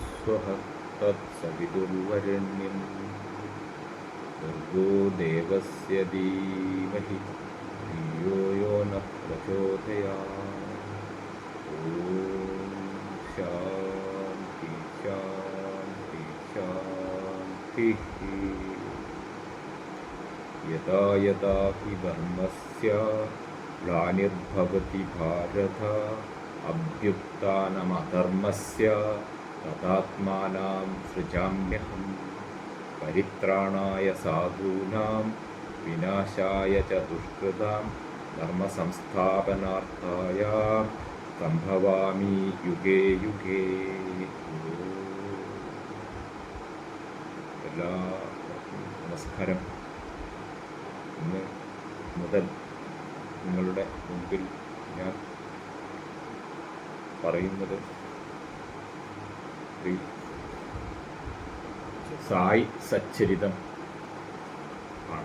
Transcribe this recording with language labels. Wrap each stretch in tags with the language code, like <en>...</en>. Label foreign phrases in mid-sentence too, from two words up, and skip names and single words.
<sa>സ്വഃ തത്സവിതുർവരെണ്യം ഭർഗോ ദേവസ്യ ധീമഹി ധിയോ യോ നഃ പ്രചോദയാത്. ഓം ശാന്തി ശാന്തി ശാന്തി. യഥാ യഥാ ഹി ധർമ്മസ്യ ഗ്ലാനിർഭവതി ഭാരത അഭ്യുത്ഥാനമധർമ്മസ്യ തഥാത്മാനാം സൃജാമ്യഹം. പരിത്രാണായ സാധൂനാം വിനാശായ ച ദുഷ്കൃതാം ധർമ്മസംസ്ഥാപനാർത്ഥായ സംഭവാമി യുഗേ യുഗേ.</sa> <ml>എല്ലാവർക്കും നമസ്കാരം. ഇന്ന് മുതൽ നിങ്ങളുടെ മുമ്പിൽ ഞാൻ പറയുന്നത് ശ്രീ സായി സച്ചരിതം ആണ്.</ml>